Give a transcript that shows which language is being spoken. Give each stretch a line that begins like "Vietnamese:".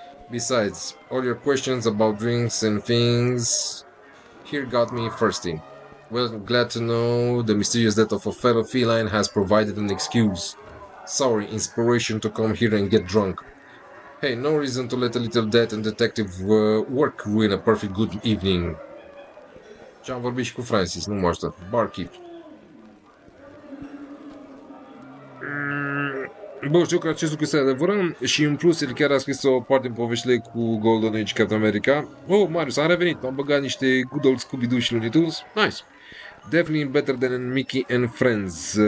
English: Besides, all your questions about drinks and things here got me thirsty. Well, glad to know the mysterious death of a fellow feline has provided an excuse. Sorry, inspiration to come here and get drunk. Hey, no reason to let a little death and detective work ruin a perfect good evening.
Romanian: Ce-am vorbit și cu Francis, nu mă ajută. Barkeep. Bă, știu că acest lucru este adevărat și în plus el chiar a scris o parte în poveștile cu Golden Age Captain America. Oh, Marius, am revenit, am băgat niște good old Scooby-Doo și Looney Tunes.
English: Nice. Definitely better than Mickey and Friends.